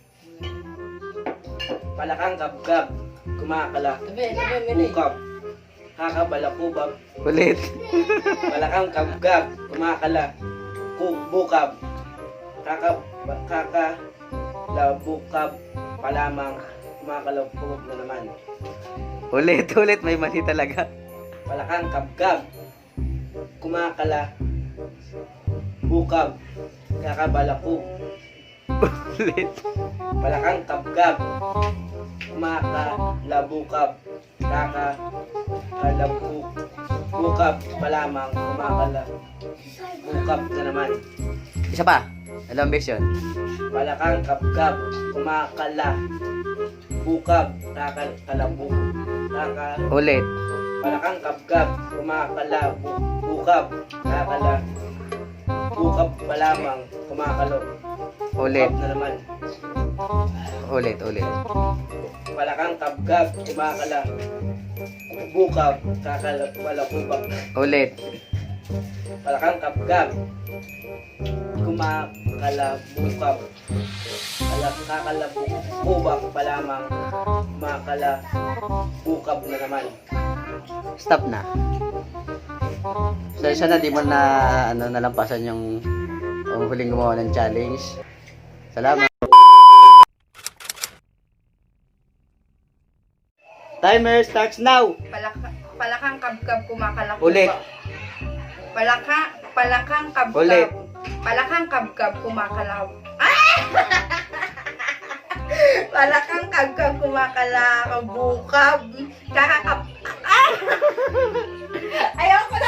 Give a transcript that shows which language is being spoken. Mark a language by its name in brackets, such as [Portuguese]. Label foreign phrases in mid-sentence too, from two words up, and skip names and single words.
[Filipino] Palakang kabkab, kumakala. Bukab. kakabalakubak, Ulit. balakang kabgab, kumakala, bukab, kakalabukab pa lamang, kumakalabukab na naman. Ulit. May mali talaga. Balakang kabgab, kumakala, bukab, kakabalakub, Ulit. balakang kabgab, kumakalabukab, kakakalabukab pa lamang, kumakalabukab na naman. Isa pa. Dalawang beses yun. Balakang kabgab, kumakala, bukab, kakalabuk, Ulit. balakang kabgab, kumakala, bukab, kakala, bukab pa lamang, Ulit. na naman. Ulit. Balakang kabgab, kumakala, bukab, kakalabukab. Ulit. Balakang kabgab, kumakalabukab, kakalabukab pa lamang, kumakalabukab na naman. Stop na. So, isa na, di mo na nalampasan yung huling gumawa ng challenge. [English] Salamat. Timer starts now. [Filipino] Palakang kabgab kumakalakubak. Ulit. Palakang kabgab. Ulit. Palakang kabgab kumakalakubak. Palakang kabgab kumakalakubukab. Ayoko na.